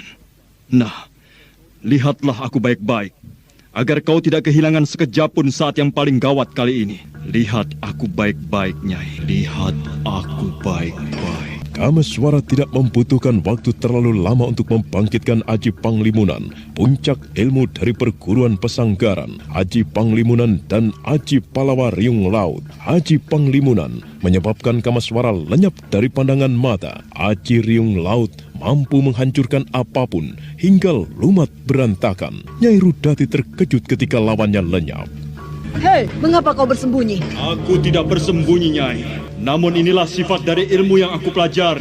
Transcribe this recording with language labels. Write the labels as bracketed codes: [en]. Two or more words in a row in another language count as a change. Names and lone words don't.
[id] Nah, lihatlah aku baik-baik, agar kau tidak kehilangan sekejap pun saat yang paling gawat kali ini. Lihat aku baik-baik, Nyai. Lihat aku baik-baik. Kamaswara tidak membutuhkan waktu terlalu lama untuk membangkitkan Aji Panglimunan, puncak ilmu dari perguruan Pesanggaran. Aji Panglimunan dan Aji Palawa Riung Laut. Aji Panglimunan menyebabkan Kamaswara lenyap dari pandangan mata. Aji Riung Laut mampu menghancurkan apapun hingga lumat berantakan. Nyai Rudati terkejut ketika lawannya lenyap. Hei, mengapa kau bersembunyi? Aku tidak bersembunyi, Nyai. Namun inilah sifat dari ilmu yang aku pelajari.